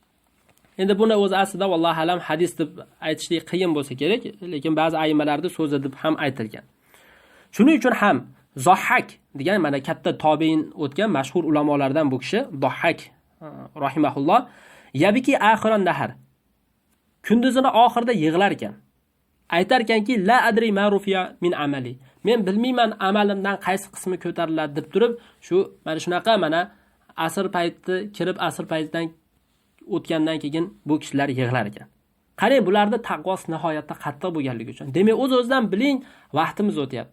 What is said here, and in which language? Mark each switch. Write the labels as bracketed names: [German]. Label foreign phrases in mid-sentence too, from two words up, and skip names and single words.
[Uzbek] Endi buni o'zi aslida [Arabic] والله أعلم [Uzbek] hadis deb aytishlik qiyin bo'lsa kerak, lekin ba'zi aymalarda so'zi deb ham aytilgan. Shuning uchun ham Zohhak degan mana katta tobein o'tgan mashhur ulamolardan bu kishi Zohhak [Arabic] رحمه الله يبكي آخر النهار, [Uzbek] kunduzini oxirida yig'lar ekan. Aytar ekanki, [Arabic] لا أدري ما رفع من عملي. [Uzbek] Men bilmayman amalimdan qaysi qismi ko'tariladi deb turib, shu mana shunaqa mana asr payti kirib asr paytidan o'tgandan keyin bu kishilar yig'lar ekan. Qarang, bularda taqvosi nihoyatda qattiq bo'lganligi uchun. Demak, o'z-o'zidan biling, vaqtimiz o'tyapti.